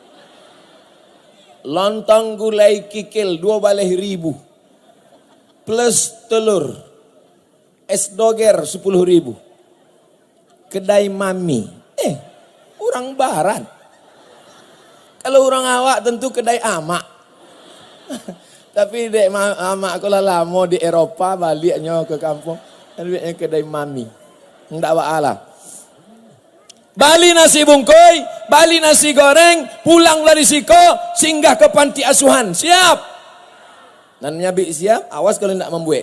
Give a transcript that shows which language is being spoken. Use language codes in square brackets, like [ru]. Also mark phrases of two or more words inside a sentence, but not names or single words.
[id] Lontong gulai kikil 12.000 plus telur. Es doger 10.000. Kedai mami. Orang barat. [min] Kalau orang awak tentu kedai amak. Tapi dek amak aku lah lama di Eropa, baliknya ke kampung. [id] Baliknya kedai mami. Nggak lah. [min] Bali nasi bungkoi, bali nasi goreng, pulang dari siko, singgah ke panti asuhan. [id] Siap. Dan nyabi siap, awas kalau tidak membuat.